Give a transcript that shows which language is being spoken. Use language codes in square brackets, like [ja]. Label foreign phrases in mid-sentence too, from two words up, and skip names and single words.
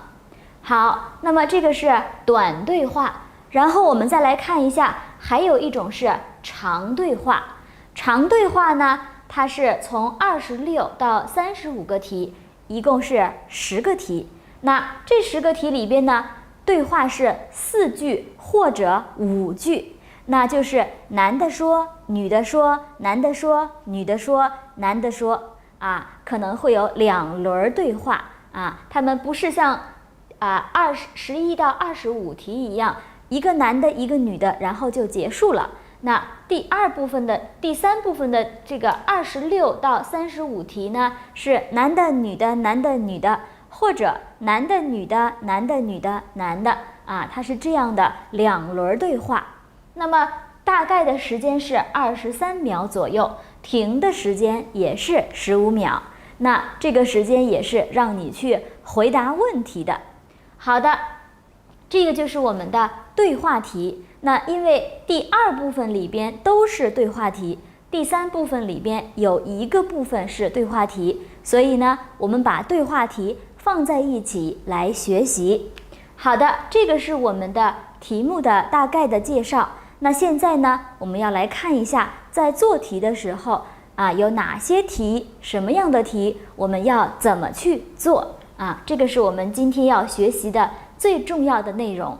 [zh] 好，那麼這個是短對話。然後我們再來看一下，還有一種是長對話。長对話呢，它是從26到35個題，一共是10個題。那這10個題裡邊呢，對話是4句或者5句，那就是男的說，女的說，男的说，女的说，男的说啊，可能会有2輪對話啊。他們不是像11到25題一樣，一個男的一個女的，然後就結束了。那第3部分的這個26到35題呢，是男的女的男的女的，或者男的女的男的女的男的啊，它是這樣的2輪對話。那麼大概的時間是23秒左右，停的時間也是15秒。那這個時間也是讓你去回答問題的。好的，這個就是我們的對話題。那因為第2部分裡邊都是對話題，第3部分裡邊有一個部分是對話題，所以呢，我們把对話題放在一起來學習。好的，這個是我們的題目的大概的介紹。那現在呢，我們要來看一下在做題的時候有哪些题，什麼樣的題，我們要怎麼去做這個是我們今天要學習的最重要的內容。